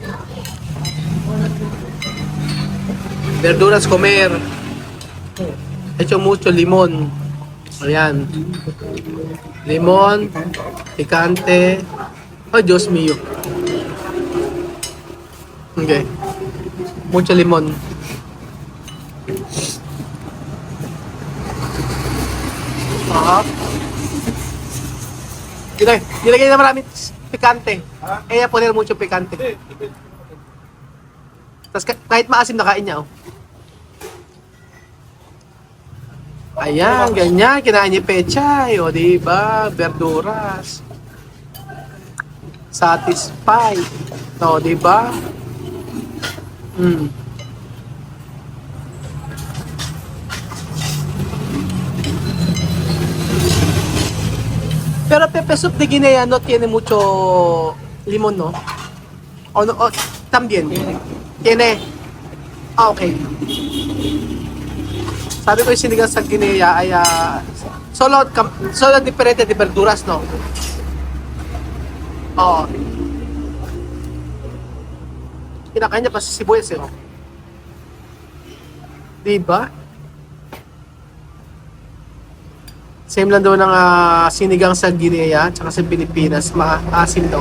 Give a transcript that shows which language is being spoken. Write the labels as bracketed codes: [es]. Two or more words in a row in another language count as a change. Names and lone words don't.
[es] Verduras comer. Hecho mucho limon. Ayan. Limon, picante. [tl] Oh, Diyos mío. Okay. [es] Mucho limon. [tl] Nilagay na maraming picante. Kaya [es] poner mucho picante. [tl] Tapos kahit maasim na kain niya, oh. Ayan, ganyan. Kinain niya pechay, o, diba? [es] Verduras. Satisfied. [tl] O, diba? [es] Pero pepe soup de Guinea no tiene mucho limon, no? O, no, o también. Tiene. [tl] Ah, okay. Sabi ko yung sinigang sa Guinea ay [es] solo diferente de verduras, no? [tl] Oo. Kinakain niya pa sa sibuyas, eh. Oh. Diba? Same lang daw ng sinigang sa Guinea tsaka sa Pilipinas, maasim daw.